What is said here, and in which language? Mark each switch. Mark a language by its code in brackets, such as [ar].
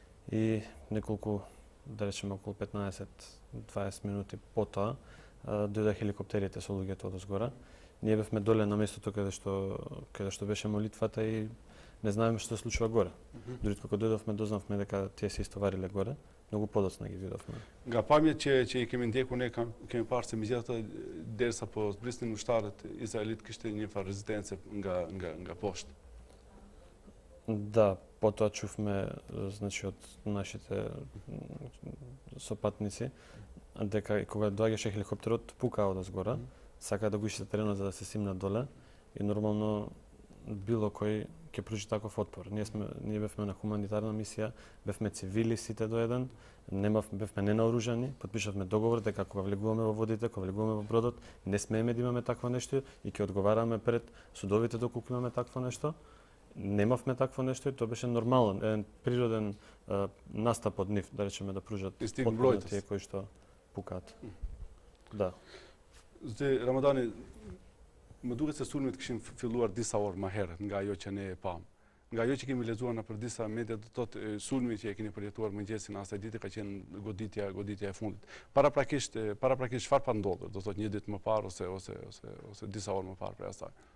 [mk] И неколку, да речеме околу 15-20 минути потоа, дојде хеликоптерите со луѓето од озгора. Ние бевме доле на местото каде што беше молитвата и не знаеме што се случува горе. Дури кога дојдовме дознавме дека тие се истовариле горе, многу подоцна ги видовме. [sq] Nga pamjet që i kemi ndjekur ne kemi parë se megjithatë derisa po zbrisnin ushtarët izraelit kishte një farë rezistencë nga poshtë. [mk] Да, потоа чувме значи од нашите сопатници дека кога доаѓаше хеликоптерот пукаа од озгора, сакаа да го иште теренот за да се симнат доле и нормално било кој ќе пружи таков отпор. Ние бевме на хуманитарна мисија, бевме цивили сите до еден, бевме ненаоружани, подпишавме договор дека кога влегуваме во водите, кога влегуваме во бродот, не смееме да имаме такво нешто и ќе одговараме пред судовите доколку имаме такво нешто. Немавме такво нешто и тоа беше нормален, природен настап од нив, да речеме да пружат отпор на тие кои што пукаат. Да. [sq] Zoti Ramadani, më duket se sulmet kishin filluar disa orë më herët nga ajo që ne e pam. Nga ajo që kemi lexuar në për disa media, do thotë sulmi që e keni përjetuar mëngjesin asaj dite ka qenë goditja e fundit. Paraprakisht çfarë pa ndodhur, do thotë një ditë më parë ose disa orë më parë për asaj.